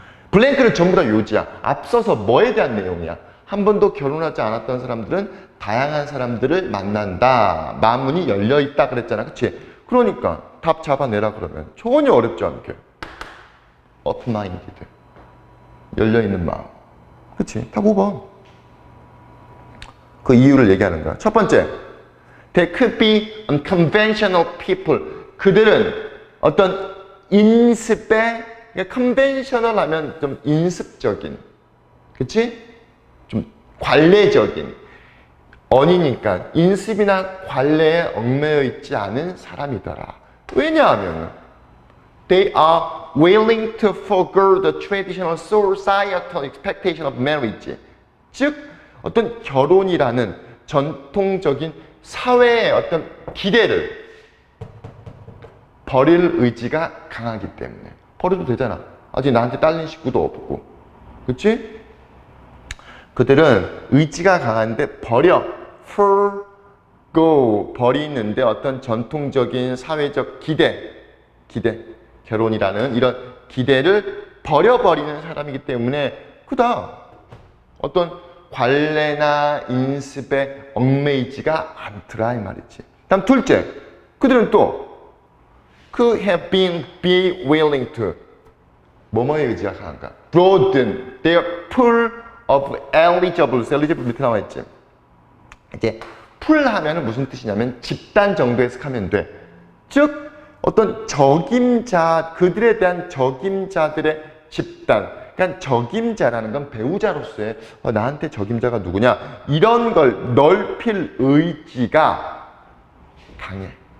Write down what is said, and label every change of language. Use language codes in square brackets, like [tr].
[ko] 블랭크는 전부 다 요지야. 앞서서 뭐에 대한 내용이야? 한 번도 결혼하지 않았던 사람들은 다양한 사람들을 만난다. 마음문이 열려있다 그랬잖아. 그치? 그러니까 답 잡아내라 그러면 전혀 어렵지 않게 open-minded. 열려있는 마음. 그치? 답 5번. 그 이유를 얘기하는 거야. 첫 번째, [en] they could be unconventional people. [ko] 그들은 어떤 인습에, conventional 하면 좀 인습적인, 그치? 좀 관례적인, 언이니까 인습이나 관례에 얽매여 있지 않은 사람이더라. 왜냐하면 [en] they are willing to forego the traditional societal expectation of marriage. [ko] 즉, 어떤 결혼이라는 전통적인 사회의 어떤 기대를 버릴 의지가 강하기 때문에. 버려도 되잖아. 아직 나한테 딸린 식구도 없고. 그치? 그들은 의지가 강한데 forgo, 버리는데 어떤 전통적인 사회적 기대, 결혼이라는 이런 기대를 버려버리는 사람이기 때문에 그다 어떤 관례나 인습에 얽매이지가 않더라 이 말이지. 다음 둘째, 그들은 또 [en] have been be willing to [ko] 뭐뭐에 의지가 강한가? [en] broaden their pool of eligibles. [ko] eligible 밑에 나와 있지. 이제 pool 하면은 무슨 뜻이냐면 집단 정도에 속하면 돼. 즉 어떤 적임자, 그들에 대한 적임자들의 집단. 그러니까 적임자라는 건 배우자로서의 나한테 적임자가 누구냐 이런 걸 넓힐 의지가 강해.